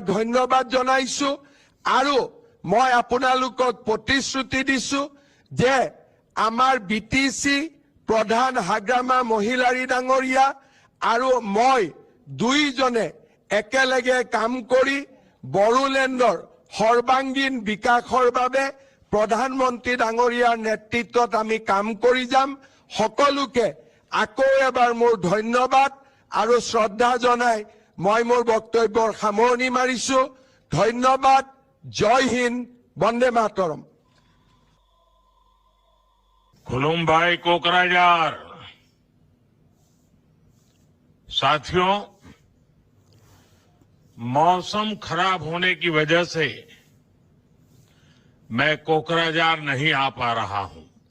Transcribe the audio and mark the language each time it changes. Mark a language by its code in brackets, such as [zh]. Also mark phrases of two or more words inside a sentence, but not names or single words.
[as] ধন্যবাদ জনাইছো আৰু মই আপোনালোকক প্ৰতিশ্ৰুতি দিছো যে আমাৰ BTC প্ৰধান হাগ্ৰামা মহিলাৰী ডাঙৰীয়া আৰু মই দুইজনে একেলগে কাম কৰি বড়োলেণ্ডৰ সৰ্বাংগীন বিকাশৰ বাবে প্ৰধানমন্ত্ৰী ডাঙৰীয়াৰ নেতৃত্বত আমি কাম কৰি যাম। সকলোকে আকৌ এবাৰ মোৰ ধন্যবাদ আৰু শ্ৰদ্ধা জনাই মই মোৰ বক্তব্যৰ সামৰণি মাৰিছো। ধন্যবাদ। [hi] जय हिंद। [sa] वन्दे मातरम्। [brx] खुलुमभाई कोकराझार। [hi] साथियों, मौसम खराब होने की वजह से मैं कोकराझार नहीं आ पा रहा हूं।